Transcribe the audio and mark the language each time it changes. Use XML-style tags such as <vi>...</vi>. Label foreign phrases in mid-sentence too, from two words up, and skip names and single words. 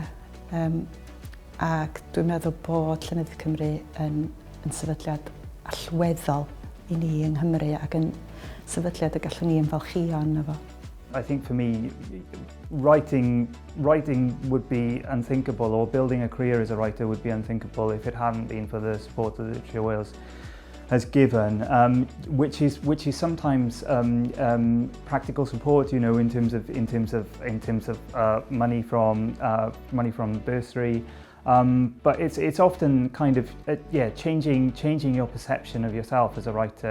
<cy>Ac dwi'n meddwl bod Llenyddiaeth Cymru yn sefydliad allweddol i ni yng Nghymru ac yn sefydliad y gallwn ni ymfalchio arno fo.</cy> <en>I think for me, writing would be unthinkable, or building a career as a writer would be unthinkable if it hadn't been for the support that Literature Wales has given, which is sometimes practical support, in terms of money from bursary, but it's often kind of changing your perception of yourself as a writer.</en>